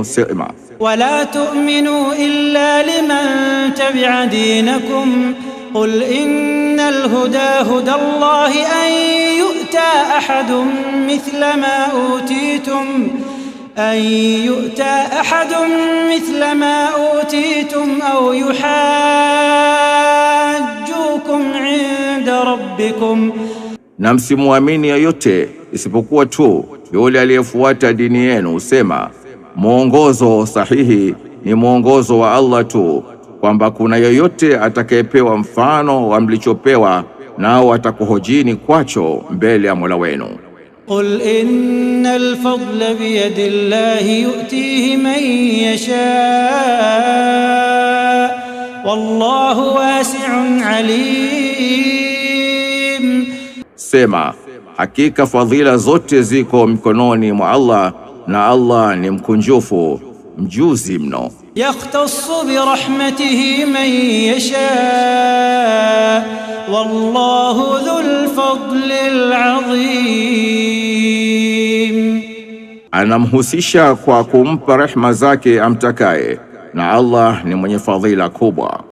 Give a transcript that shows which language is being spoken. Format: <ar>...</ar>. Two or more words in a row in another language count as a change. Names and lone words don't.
<sw>Sema,</sw> <ar>ولا تؤمنوا إلا لمن تبع دينكم قل إن الهدى هدى الله أن يؤتى أحد مثل ما أوتيتم أو يحاجوكم عند ربكم.</ar> <sw>Na msimuamini yoyote isipokuwa tu yule aliyefuata dini yenu. Sema, mwongozo sahihi ni mwongozo wa Allah tu, kwamba kuna yoyote atakayepewa mfano wa mlichopewa, nao atakuhojini kwacho mbele ya Mola wenu.</sw> <ar>قل إن الفضل بيد الله يؤتيه من يشاء والله واسع عليم.</ar> <sw>Sema, hakika fadhila zote ziko mikononi mwa Allah, na Allah ni mkunjufu mjuzi mno.</sw> <ar>يختص برحمته من يشاء والله ذو الفضل العظيم.</ar> <sw>Anamhusisha kwa kumpa rehema zake amtakaye, na Allah ni mwenye fadhila kubwa.</sw>